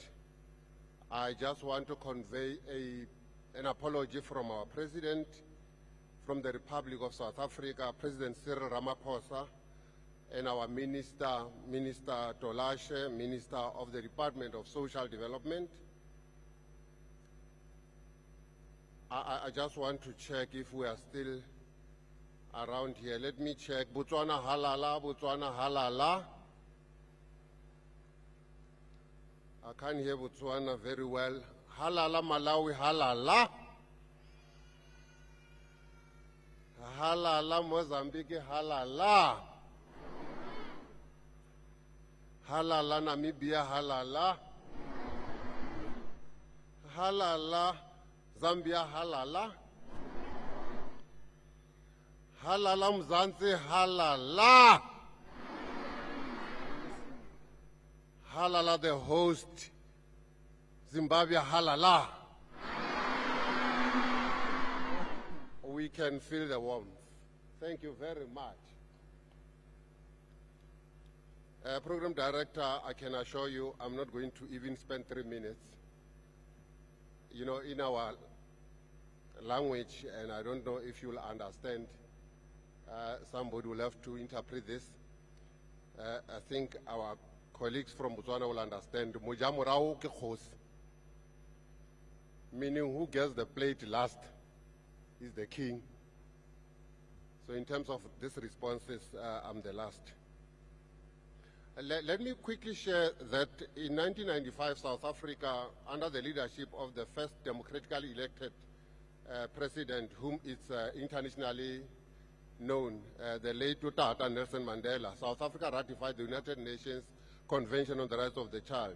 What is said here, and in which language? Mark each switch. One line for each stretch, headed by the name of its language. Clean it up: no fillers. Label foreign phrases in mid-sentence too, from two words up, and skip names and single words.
English: I just want to convey an apology from our President, from the Republic of South Africa, President Cyril Ramaphosa, and our Minister, Minister Tolashe, Minister of the Department of Social Development. I just want to check if we are still around here. Let me check. Botswana halala, Botswana halala. I can't hear Botswana very well. Halala, Malawi halala. Halala, Mozambique halala. Halala, Namibia halala. Halala, Zambia halala. Halala, Mzansi halala. Halala, the host, Zimbabwe halala. We can feel the warmth. Thank you very much. Program Director, I can assure you I'm not going to even spend 3 minutes. You know, in our language, and I don't know if you'll understand, somebody will have to interpret this. I think our colleagues from Botswana will understand.
Tswana: Mojamorao ke kgosi,
English: meaning who gets the plate last is the king. So in terms of these responses, I'm the last. Let me quickly share that in 1995, South Africa, under the leadership of the first democratically elected president, whom is internationally known, the late Tata Nelson Mandela, South Africa ratified the United Nations Convention on the Rights of the Child.